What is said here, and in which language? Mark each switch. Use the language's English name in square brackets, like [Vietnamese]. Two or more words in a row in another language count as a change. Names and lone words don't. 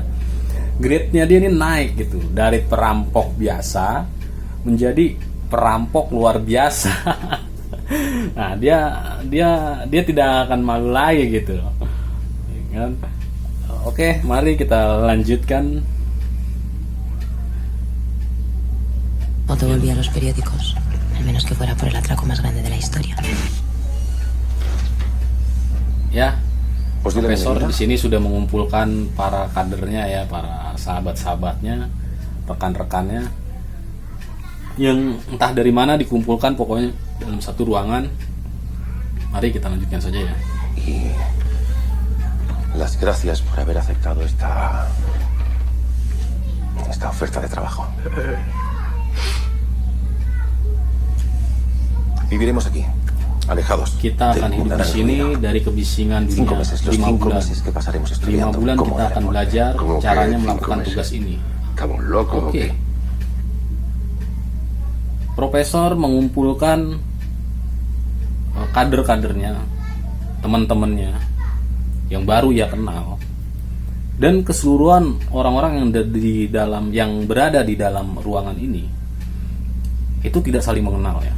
[Indonesian] Grade-nya dia ini naik gitu dari perampok biasa menjadi perampok luar biasa. Nah, dia tidak akan malu lagi gitu. Oke, mari kita lanjutkan. [Spanish] Otto volvía a los periódicos, al menos que fuera por el atraco más grande de la historia. [Indonesian] Ya, [Spanish] Pues dile [Indonesian] profesor [Spanish] bienvenida. [Indonesian] di sini sudah mengumpulkan para kadernya ya, para sahabat-sahabatnya, rekan-rekannya, yang entah dari mana dikumpulkan pokoknya dalam satu ruangan. Mari kita lanjutkan saja ya. [Spanish] Y las gracias por haber aceptado esta oferta de trabajo. Viviremos aquí, alejados [Indonesian] Kita [Spanish] del [Indonesian] akan hidup di [Spanish] mundanal [Indonesian] sini [Spanish] ruido. [Indonesian] dari kebisingan [Spanish] 5 [Indonesian] dunia. [Spanish] meses, los 5 [Indonesian] 5 bulan. [Spanish] meses que pasaremos [Indonesian] 5 [Spanish] estudiando [Indonesian] bulan [Spanish] cómo [Indonesian] kita akan [Spanish] daremos. [Indonesian] belajar [Spanish] ¿Cómo que [Indonesian] caranya [Spanish] 5 [Indonesian] melakukan [Spanish] meses? [Indonesian] tugas ini. [Spanish] Estamos locos. ¿O [Indonesian] Oke. [Spanish] qué? [Indonesian] Profesor mengumpulkan kader-kadernya, teman-temannya yang baru ia kenal, dan keseluruhan orang-orang yang berada di dalam ruangan ini itu tidak saling mengenal ya.